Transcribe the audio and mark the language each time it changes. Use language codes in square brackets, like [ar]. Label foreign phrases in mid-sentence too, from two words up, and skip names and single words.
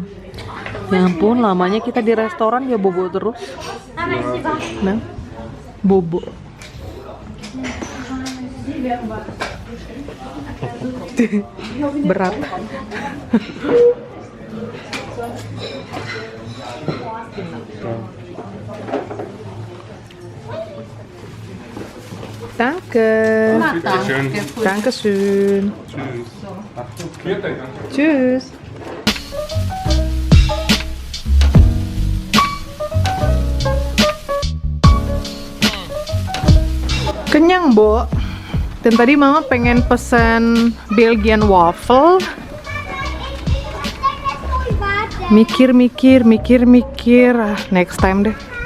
[id] Ya ampun, lamanya kita di restoran ya bobo terus. Nang, bobo. Berat. [de] Danke. Bitteschön. Dankeschön. Tschüss. Viert euch. Tschüss. [id] Kenyang, Bo. Dan tadi Mama pengen pesen [en] Belgian waffle. [id] Mikir. Ah, [en] next time [id] deh.